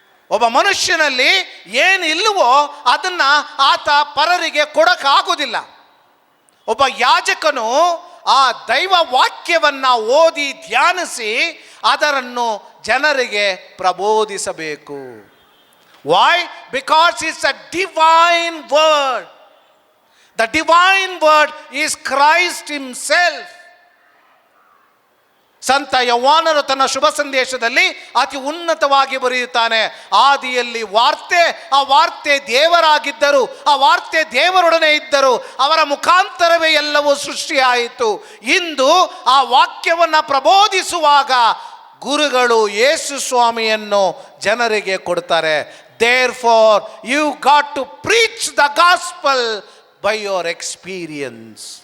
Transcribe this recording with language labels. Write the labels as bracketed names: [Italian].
[Kannada] ಒಬ್ಬ ಮನುಷ್ಯನಲ್ಲಿ ಏನಿಲ್ಲವೋ ಅದನ್ನು ಆತ ಪರರಿಗೆ ಕೊಡೋಕ್ಕಾಗೋದಿಲ್ಲ. ಒಬ್ಬ ಯಾಜಕನು ಆ ದೈವ ವಾಕ್ಯವನ್ನು ಓದಿ ಧ್ಯಾನಿಸಿ ಅದನ್ನು ಜನರಿಗೆ ಪ್ರಬೋಧಿಸಬೇಕು. [English] Why? Because it's a divine word. The divine word is Christ himself. [Kannada] ಸಂತ ಯೋಹಾನನು ತನ್ನ ಶುಭ ಸಂದೇಶದಲ್ಲಿ ಅತಿ ಉನ್ನತವಾಗಿ ಬರೆಯುತ್ತಾನೆ, ಆದಿಯಲ್ಲಿ ವಾರ್ತೆ, ಆ ವಾರ್ತೆ ದೇವರಾಗಿದ್ದರು, ಆ ವಾರ್ತೆ ದೇವರೊಡನೆ ಇದ್ದರು, ಅವರ ಮುಖಾಂತರವೇ ಎಲ್ಲವೂ ಸೃಷ್ಟಿಯಾಯಿತು. ಇಂದು ಆ ವಾಕ್ಯವನ್ನು ಪ್ರಬೋಧಿಸುವಾಗ ಗುರುಗಳು ಯೇಸು ಸ್ವಾಮಿಯನ್ನು ಜನರಿಗೆ ಕೊಡ್ತಾರೆ. [English] Therefore, you got to preach the gospel by your experience.